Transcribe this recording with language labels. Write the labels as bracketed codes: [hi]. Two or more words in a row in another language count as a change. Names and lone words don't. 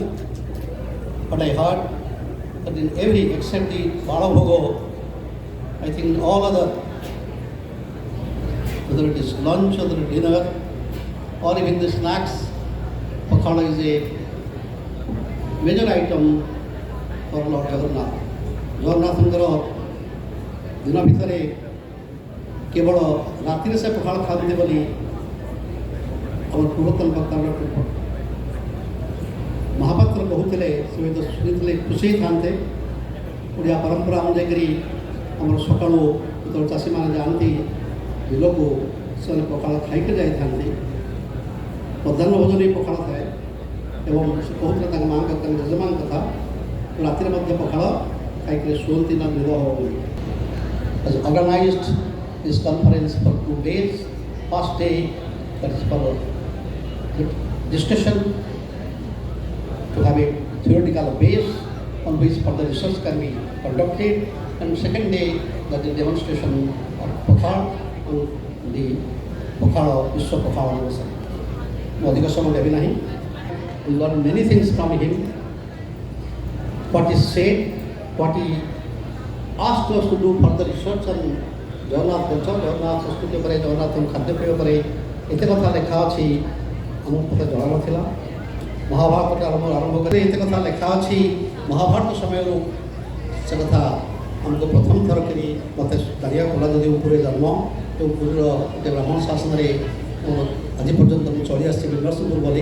[en] But I heard that in every except the Balabhogo, I think all other, whether it is lunch or the dinner or even the snacks, pakhala is a major item for Lord Jagannath. [or] Jagannathଙ୍କର ଦିନ ଭିତରେ କେବଳ ରାତିରେ ସେ ପଖାଳ ଖାଆନ୍ତି ବୋଲି ଆମର ପୂର୍ବତନ ବକ୍ତା ମହାପାତ୍ର କହୁଥିଲେ, ସେ ହୁଏତ ଶୁଣିଥିଲେ ଖୁସି ହେଇଥାନ୍ତେ। ଓଡ଼ିଆ ପରମ୍ପରା ଅନୁଯାୟୀ ଆମର ସକାଳୁ ଯେତେବେଳେ ଚାଷୀମାନେ ଯାଆନ୍ତି ବିଲକୁ ସେମାନେ ପଖାଳ ଖାଇକି ଯାଇଥାନ୍ତି। ମଧ୍ୟାହ୍ନ ଭୋଜନ ବି ପଖାଳ ଥାଏ ଏବଂ ସେ କହୁଥିଲେ ତାଙ୍କ ମାଆଙ୍କ ତାଙ୍କ ଜେଜେମାଙ୍କ କଥା ରାତିରେ ମଧ୍ୟ ପଖାଳ ଖାଇକି ଶୁଅନ୍ତି ନା ବିଲ ବୋଲି। [en] Has organized this conference for 2 days. First day, that is for discussion to have a theoretical base on which further research can be conducted, and second day that is demonstration of Pakhal on the Pakhal Vishwa Pakhal anniversary. We learn many things from him. What is said, what he asked us to do further research on Jagannath culture, Jagannath [or] ସଂସ୍କୃତି ଉପରେ, Jagannath ଖାଦ୍ୟପେୟ ଉପରେ ଏତେ କଥା ଲେଖା ଅଛି ଆମକୁ କଥା ଜଣା ନଥିଲା। ମହାଭାରତ ଆରମ୍ଭ କରି ଏତେ କଥା ଲେଖା ଅଛି ମହାଭାରତ ସମୟରୁ ସେ କଥା ଆମକୁ ପ୍ରଥମ ଥର କରି ମୋତେ ଜାଣିବା କଲା ଯଦି ଉପରେ ଜନ୍ମ ଏବଂ ପୁରୀର ଗୋଟେ ବ୍ରାହ୍ମଣ ଶାସନରେ ଆଜି ପର୍ଯ୍ୟନ୍ତ ମୁଁ ଚଳି ଆସିଛି ନରସିଂହପୁର ବୋଲି।